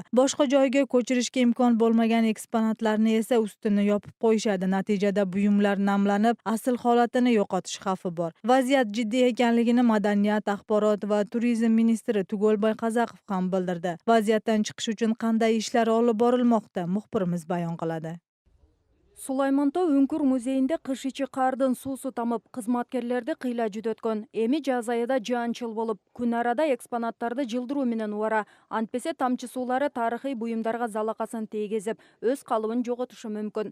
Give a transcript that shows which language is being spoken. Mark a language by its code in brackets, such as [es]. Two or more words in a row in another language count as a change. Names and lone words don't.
[uz] Boshqa joyga ko'chirishga imkon bo'lmagan eksponatlarni esa ustini yopib qo'yishadi. Natijada buyumlar namlanib, asl holatini yo'qotish xavfi bor. Vaziyat jiddiy ekanligini Madaniyat, axborot va turizm ministri Tug'olboy Qazaqov ham bildirdi. Vaziyatdan chiqish uchun qanday ishlar olib borilmoqda? Muxbirimiz bayon qiladi. [ky] Сулаймонтоо Үңкүр музейинде кыш ичи кардын суусу тамып, кызматкерлерди кыйла жүдөткөн. Эми жаз айында жаанчыл болуп, күн арада экспонаттарды жылдыруу менен убара. Антпесе тамчы суулары тарыхый буюмдарга залакасын тийгизип, өз калыбын жоготушу мүмкүн.